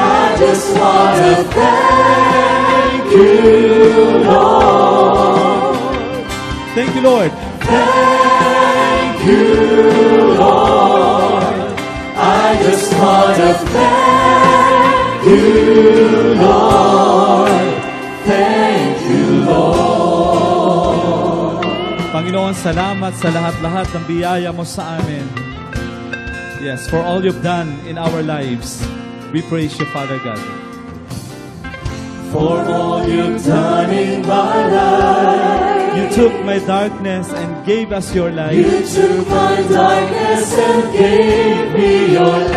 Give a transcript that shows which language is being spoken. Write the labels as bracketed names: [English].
[English] I just want to thank you, Lord. Thank you, Lord. Thank you, Lord. I just want to thank you, Lord. Thank you, Lord. [Filipino] Panginoon, salamat sa lahat-lahat ng biyaya mo sa amin. [English] Yes, for all you've done in our lives. We praise you, Father God. For all you've done in my life. You took my darkness and gave us your light. You took my darkness and gave me your light.